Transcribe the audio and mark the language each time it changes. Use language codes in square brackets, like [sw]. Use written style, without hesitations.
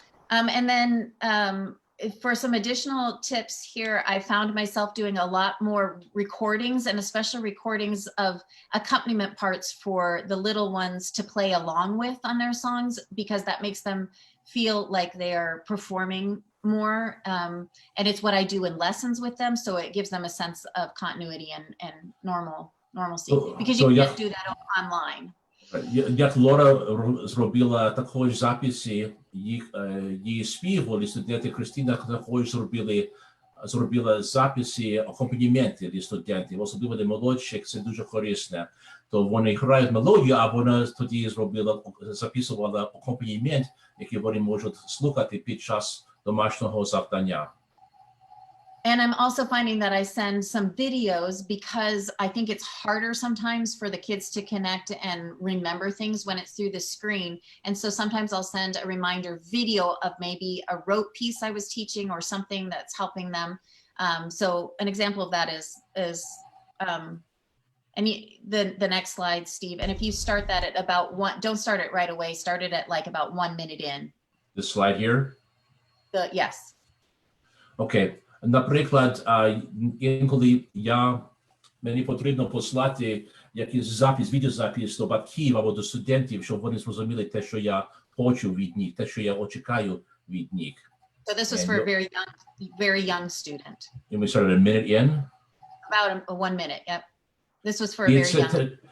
[en] And then for some additional tips here, I found myself doing a lot more recordings and especially recordings of accompaniment parts for the little ones to play along with on their songs, because that makes them feel like they are performing more. And it's what I do in lessons with them. So it gives them a sense of continuity and normalcy, because you can't do that online. [uk] Як Лора зробила також записи її співу, і студенти Кристина також зробила записи, акомпанементи для студентів, особливо для молодших, це дуже корисно. То вони грають мелодію, а вона тоді записувала акомпанемент, який вони можуть слухати під час домашнього завдання. [en] And I'm also finding that I send some videos because I think it's harder sometimes for the kids to connect and remember things when it's through the screen. And so sometimes I'll send a reminder video of maybe a rote piece I was teaching or something that's helping them. So an example of that is and the next slide, Steve. And if you start that at about don't start it right away, start it at like about 1 minute in. This slide here? Yes. Okay. [uk] Наприклад, інколи мені потрібно послати якийсь відеозапис до батьків або до студентів, щоб вони зрозуміли те, що я хочу від них, те, що я очікую від них. [en] So this was for a very young student. And we started a minute in? About 1 minute, yep. This was for a very young.